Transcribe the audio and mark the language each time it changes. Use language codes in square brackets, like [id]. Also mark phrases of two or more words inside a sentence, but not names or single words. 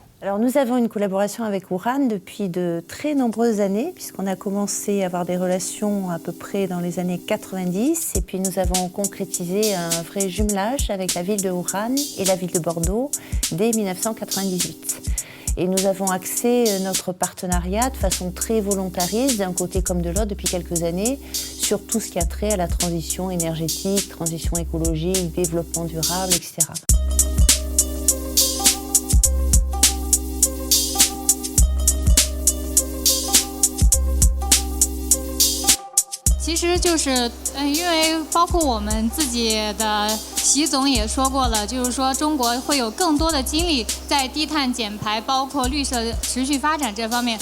[fr] Alors nous avons une collaboration avec Wuhan depuis de très nombreuses années, puisqu'on a commencé à avoir des relations à peu près dans les années 90, et puis nous avons concrétisé un vrai jumelage avec la ville de Wuhan et la ville de Bordeaux dès 1998. Et nous avons axé notre partenariat de façon très volontariste, d'un côté comme de l'autre, depuis quelques années, sur tout ce qui a trait à la transition énergétique, transition écologique, développement durable, etc. [zh] 其实就是因为包括我们自己的习总也说过了，就是说中国会有更多的精力在低碳减排，包括绿色持续发展这方面。